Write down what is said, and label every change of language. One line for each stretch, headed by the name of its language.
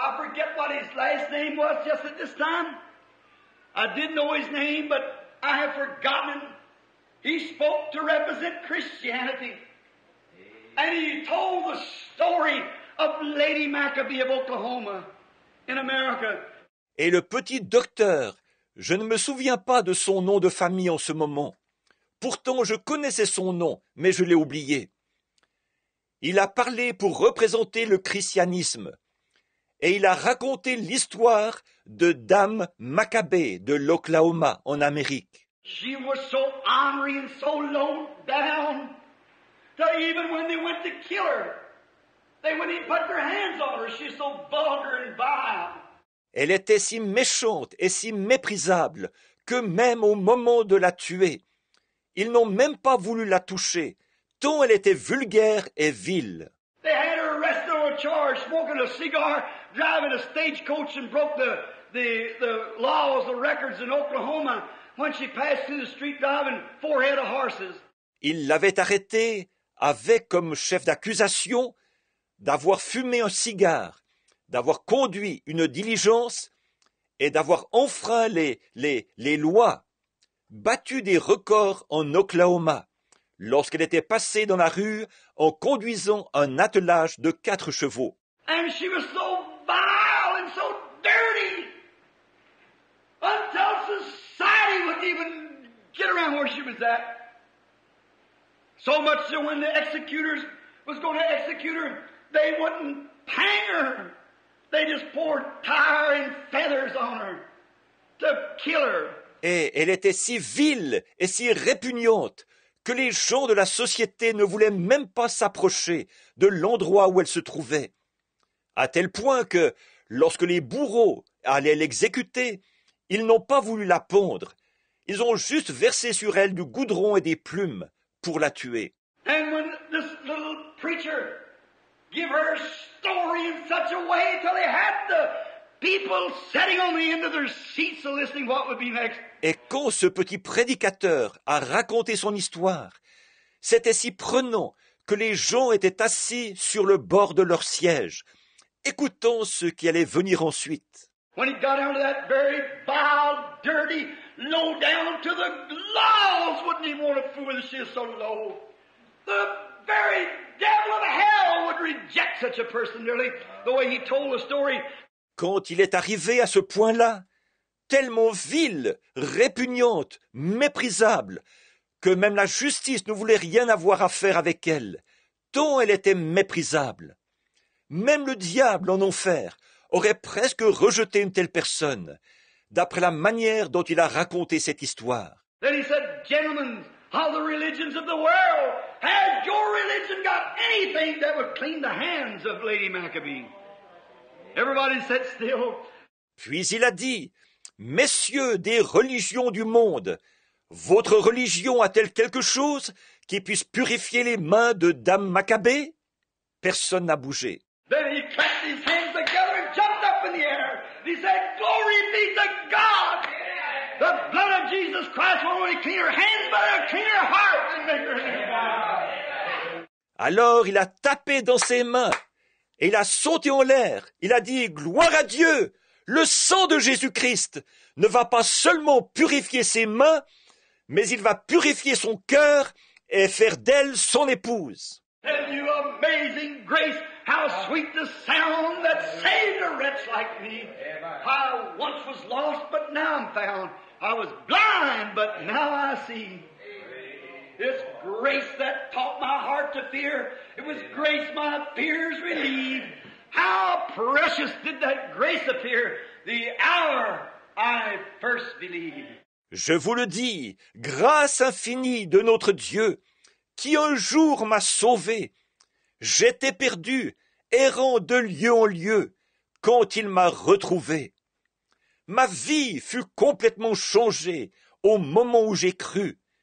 English: forget what his last name was just at this time. I did know his name, but I have forgotten him. He spoke to represent Christianity. And he told the story of Lady Maccabee of Oklahoma in America.
French: Et le petit docteur, je ne me souviens pas de son nom de famille en ce moment. Pourtant, je connaissais son nom, mais je l'ai oublié. Il a parlé pour représenter le christianisme. Et il a raconté l'histoire de Dame Maccabée de l'Oklahoma en Amérique.
English: She was so ornery and so low down that even when they went to kill her, they wouldn't even put their hands on her. She's so vulgar and vile.
French: Elle était si méchante et si méprisable que même au moment de la tuer, ils n'ont même pas voulu la toucher, tant elle était vulgaire et vile.
English: They had her arrested on a charge, smoking a cigar, driving a stagecoach, and broke the laws, the records in Oklahoma when she passed through the street driving 4 head of horses.
French: Ils l'avaient arrêtée avec comme chef d'accusation d'avoir fumé un cigare, d'avoir conduit une diligence et d'avoir enfreint les lois, battu des records en Oklahoma, lorsqu'elle était passée dans la rue en conduisant un attelage de 4 chevaux.
English: And she was so vile and so dirty until society wouldn't even get around where she was at. So much so when the executors was going to execute her, they wouldn't hang her. They just poured tar and feathers on her to kill her.
French: Et elle était si vile et si répugnante que les gens de la société ne voulaient même pas s'approcher de l'endroit où elle se trouvait. À tel point que, lorsque les bourreaux allaient l'exécuter, ils n'ont pas voulu la pendre. Ils ont juste versé sur elle du goudron et des plumes pour la tuer.
English: And when this little preacher give her story in such a way till they had the people sitting on the end of their seats listening what would be next.
French: Et quand ce petit prédicateur a raconté son histoire, c'était si prenant que les gens étaient assis sur le bord de leur siège, écoutant ce qui allait venir ensuite.
English: When he got down to that very vile, dirty, low down to the laws wouldn't even want to fool with her. She is so low. The very devil of hell would reject such a person nearly the way he told the story.
French: Quand il est arrivé à ce point-là, tellement vile, répugnante, méprisable, que même la justice ne voulait rien avoir à faire avec elle, tant elle était méprisable. Même le diable en enfer aurait presque rejeté une telle personne, d'après la manière dont il a raconté cette histoire.
English: Then he said, "Gentlemen of the religions of the world, has your religion got anything that would clean the hands of Lady Maccabee?" Everybody sat still.
French: Puis il a dit, « Messieurs des religions du monde, votre religion a-t-elle quelque chose qui puisse purifier les mains de Dame Maccabée ?» Personne n'a bougé.
English: Then he clapped his hands together and jumped up in the air. He said, "Glory be to God! The blood of Jesus Christ won't only clean her hands, but it'll clean her heart and make her hands."
French: Alors il a tapé dans ses mains et il a sauté en l'air. Il a dit « Gloire à Dieu! Le sang de Jésus-Christ ne va pas seulement purifier ses mains, mais il va purifier son cœur et faire d'elle son épouse. »
English: Tell you amazing grace, how sweet the sound that saved a wretch like me. I once was lost, but now I'm found. I was blind, but now I see. It's grace that taught my heart to fear. It was grace my fears relieved. How precious did that grace appear the hour I first believed.
French: Je vous le dis, grâce infinie de notre Dieu, qui un jour m'a sauvé. J'étais perdu, errant de lieu en lieu, quand il m'a retrouvé. Ma vie fut complètement changée au moment où j'ai cru.